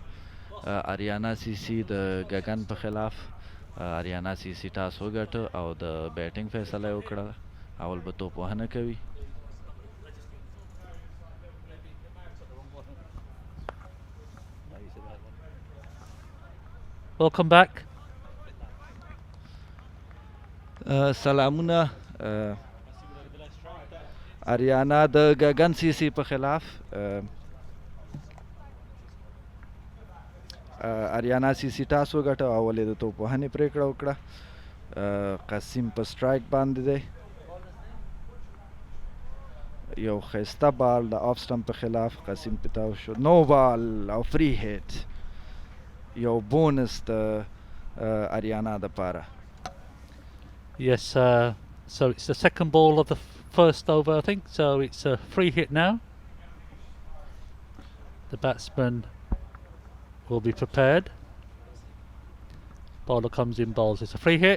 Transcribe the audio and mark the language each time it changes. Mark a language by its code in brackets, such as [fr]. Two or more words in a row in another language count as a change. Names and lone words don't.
[ps] اریانا سی سی د گگن په خلاف اریانا سی سی ټاس وګټه او د بیټینګ فیصله وکړه. اول به توپ وهنه کوي. [en] Welcome back. [ps] سلامونه اریانا د گگن سی سی په خلاف اریانا سی سی ټاس وګټه او اول یې د توپ وهنې پرېکړه وکړه. قاسم په سټرایک باندې دی. یو ښایسته بال د [en] off stump [ps] په خلاف قاسم پتاو شو. [en] no ball [ps] او [en] free hit. [ps] یو بونس د اریانا دپاره. [en] Yes, so it's the second ball of the first over, I think. So it's a free hit now. The batsman will be prepared. Bowler comes in, bowls. It's a free hit.